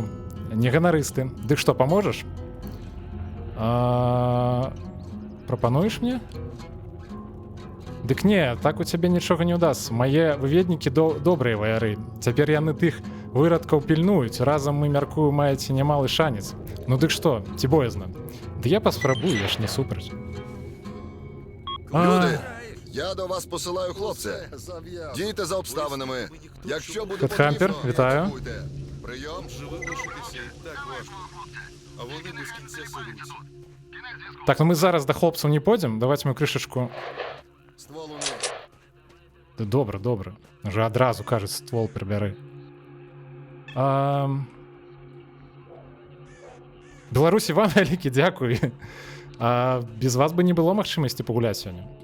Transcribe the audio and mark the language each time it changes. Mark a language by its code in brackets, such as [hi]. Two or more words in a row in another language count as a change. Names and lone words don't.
[be] Не ганарысты. Дык што, паможаш? Прапануеш мне? Дык не, так у цябе нічога не ўдасся. Мае выведнікі добрыя ваяры. Цяпер яны тых вырадкаў пільнуюць. Разам мы, мяркую, маеце немалы шанец. Ну дык што, ці боязна? Ды я паспрабую, я ж не супраць. [uk] Люди, я до вас посилаю хлопця. Дійте за обставинами. Якщо буде Хедхампер, потрібно, вітаю. атакуйте. Прийом. [be] Так, ну мы зараз да хлопцаў не пойдзем. Давайте мы крышачку. [uk] Ствол униз. [be] Да добра, добра. Уже адразу кажа, ствол прыбяры. Беларусі, вам вялікі дзякуй. Без вас бы не было магчымасці пагуляць сёння.